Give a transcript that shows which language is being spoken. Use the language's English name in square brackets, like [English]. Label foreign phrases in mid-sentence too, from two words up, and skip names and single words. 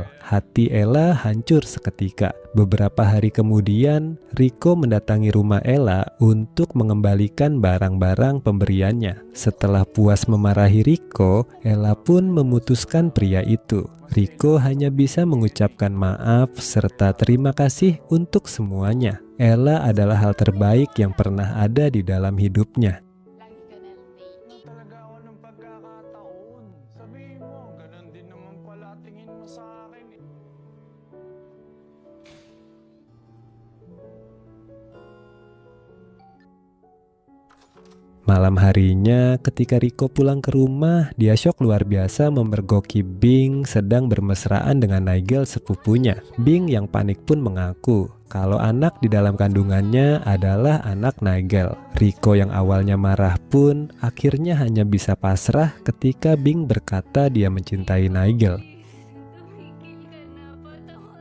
[Indonesian] Hati Ella hancur seketika. Beberapa hari kemudian, Rico mendatangi rumah Ella untuk mengembalikan barang-barang pemberiannya. Setelah puas memarahi Rico, Ella pun memutuskan pria itu. Rico hanya bisa mengucapkan maaf serta terima kasih untuk semuanya. Ella adalah hal terbaik yang pernah ada di dalam hidupnya. [Filipino] Talaga ako ng pagkakataon. Sabihin mo, ganun din naman pala tingin mo sa akin eh. [Indonesian] Malam harinya, ketika Rico pulang ke rumah, dia syok luar biasa memergoki Bing sedang bermesraan dengan Nigel, sepupunya. Bing yang panik pun mengaku kalau anak di dalam kandungannya adalah anak Nigel. Rico yang awalnya marah pun akhirnya hanya bisa pasrah ketika Bing berkata dia mencintai Nigel. [Filipino] Tumigil ka na.